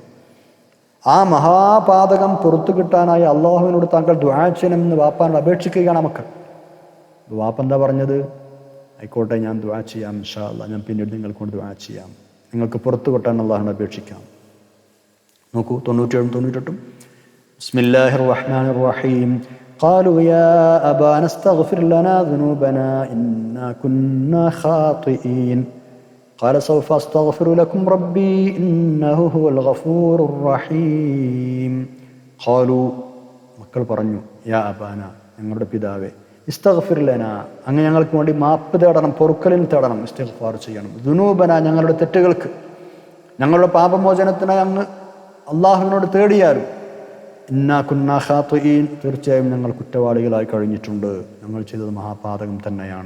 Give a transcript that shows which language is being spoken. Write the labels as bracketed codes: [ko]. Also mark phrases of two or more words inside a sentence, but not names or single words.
[ml] ആ മഹാപാതകം പുറത്തു കിട്ടാനായി അള്ളാഹുവിനോട് താങ്കൾ ദുആ ചെയ്യണമെന്ന് വാപ്പാനോട് അപേക്ഷിക്കുകയാണ് മക്കൾ. വാപ്പ എന്താ പറഞ്ഞത്? ആയിക്കോട്ടെ, ഞാൻ ദുആ ചെയ്യാം, [ar] إن شاء الله, [ml] ഞാൻ പിന്നീട് നിങ്ങൾക്കൊണ്ട് ദുആ ചെയ്യാം, നിങ്ങൾക്ക് പുറത്തു കിട്ടാൻ അള്ളാഹുവിനോട് അപേക്ഷിക്കാം. നോക്കൂ 97 98. [ar] بسم الله الرحمن الرحيم. قالوا يا أبانا استغفر لنا ذنوبنا إنا كنا خاطئين قال سوف أستغفر لكم ربي إنه هو الغفور الرحيم قالوا [ml] മക്കൾ പറഞ്ഞു, [ar] يا أبانا, [ml] ഞങ്ങളുടെ പിതാവേ, [ar] استغفر لنا, [ml] അങ്ങ് ഞങ്ങൾക്ക് വേണ്ടി മാപ്പ് തേടണം, പൊറുക്കലിൽ തേടണം, ഇസ്തിഗ്ഫാർ ചെയ്യണം, ദുനൂബന, ഞങ്ങളുടെ തെറ്റുകൾക്ക്, ഞങ്ങളുടെ പാപമോചനത്തിനായി അങ്ങ് അള്ളാഹുവിനോട് തേടിയാലും, [ar] إنا كنا خاطئين, [ml] തീർച്ചയായും ഞങ്ങൾ കുറ്റവാളികളായി കഴിഞ്ഞിട്ടുണ്ട്, ഞങ്ങൾ ചെയ്തത് മഹാപാതകം തന്നെയാണ്.